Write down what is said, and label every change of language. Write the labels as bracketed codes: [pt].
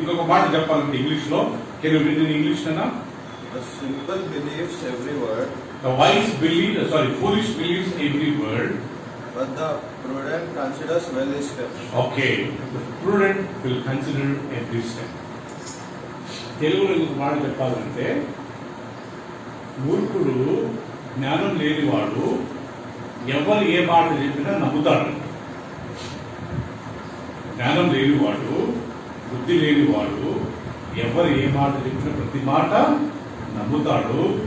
[te] ఇంకొక మాట చెప్పాలంటే ఇంగ్లీష్ లో, [en] can you read in English [te] అన్నా? [en] The simple believes every word. The foolish believes every word. But the prudent considers well his steps. Okay, the prudent will consider every step. [te] తెలుగులో ఇంకొక మాట చెప్పాలంటే, మూర్ఖుడు జ్ఞానం లేనివాడు ఎవరు ఏ మాట చెప్పినా నమ్ముతాడు. జ్ఞానం లేనివాడు, బుద్ధి లేనివాడు ఎవరు ఏ మాట చెప్పినా ప్రతి మాట నమ్ముతాడు.